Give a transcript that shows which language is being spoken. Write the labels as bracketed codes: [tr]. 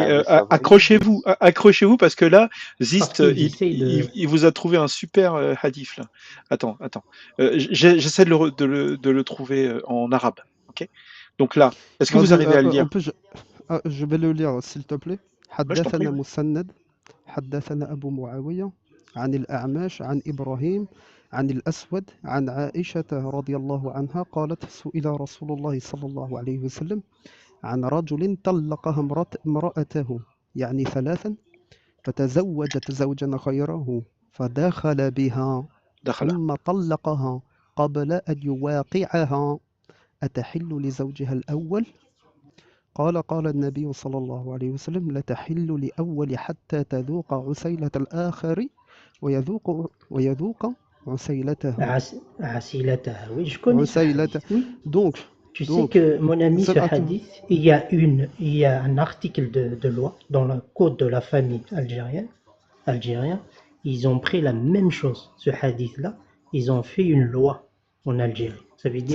[fr] l'ijma dit ça. accrochez-vous parce que là, Parce Zist, qu'ils essayent de... il vous a trouvé un super hadith là. Attends. J'essaie de le trouver en arabe. Ok? Donc là, est-ce que vous Vas-y, arrivez à le lire? je vais le lire, s'il te plaît. Ouais, je t'en prie. [ar] حدثنا مسند حدثنا أبو معاوية عن الأعمش عن إبراهيم عن الأسود عن عائشة رضي الله عنها قالت سئل رسول الله صلى الله عليه وسلم عن رجل طلقها امرأته يعني ثلاثا فتزوجت زوجا غيره فدخل بها دخل. ثم طلقها قبل أن يواقعها أتحل لزوجها الأول؟ قال النبي صلى الله عليه وسلم لا تحل لأول حتى تذوق عسيلة الآخر ويذوق عسيلته. عسيلتها. [fr] Oui, je connais ce hadith. Oui. Donc, Tu sais que, mon ami, ce hadith, il y a un article de loi dans le code de la famille algérien. Ils ont pris la même chose, ce hadith-là. Ils ont fait une loi en Algérie. Ça veut dire